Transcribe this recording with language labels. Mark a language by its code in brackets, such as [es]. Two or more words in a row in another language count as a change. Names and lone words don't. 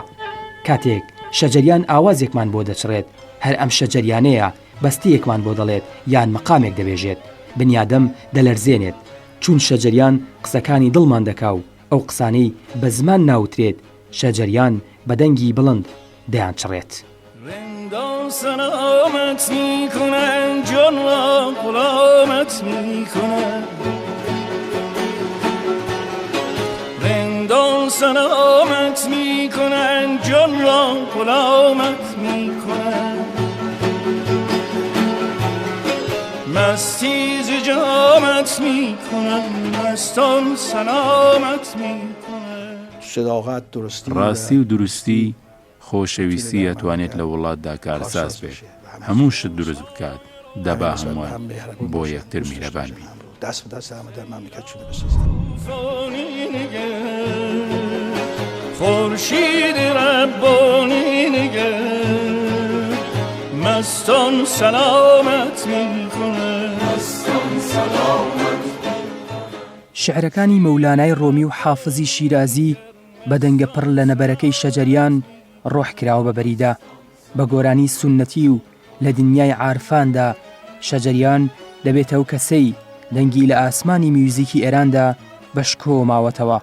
[ckb] کاتێک شەجەریان ئاوازێکمان بۆ دەچڕێت، هەر ئەم شەجەریانەیە بەستەیەکمان بۆ دەڵێت یان مەقامێک دەبێژێت، بنیادەم دەلەرزێنێت، چون شەجەریان قسەکانی دڵمان دەکا و ئەو قسانەی بە زمان ناوترێت شەجەریان بە دەنگی بڵند دەیان چڕێت. [fa] رندان سلامت میکنن جان را غلامت میکنن رندان سلامت میکنن جان را غلامت میکنن مستی ز جامت میکنن مستان سلامت میکنن. [ckb] ڕاستی و دروستی خۆشەویستی ئەتوانێت لە وڵاتدا کارساز بێت، هەموو شت دروست بکات، دەبا هەمووان بۆ یەکتر میهرەبان بین. [fa] خورشید ربانی نگر مستان سلامت میکنه. [ckb] شعرەکانی مەولانای ڕۆمی و حافزی شیرازی بە دەنگە پڕ لە نەبەرەکەی شەجەریان ڕۆح کراوە بە بەریدا بە گۆرانی سونەتی و لە دنیای عارفاندا. شەجەریان دەبێتە ئەو کەسەی دەنگی لە ئاسمانی میوزیکی ئێراندا بەشکۆ ماوەتەوە.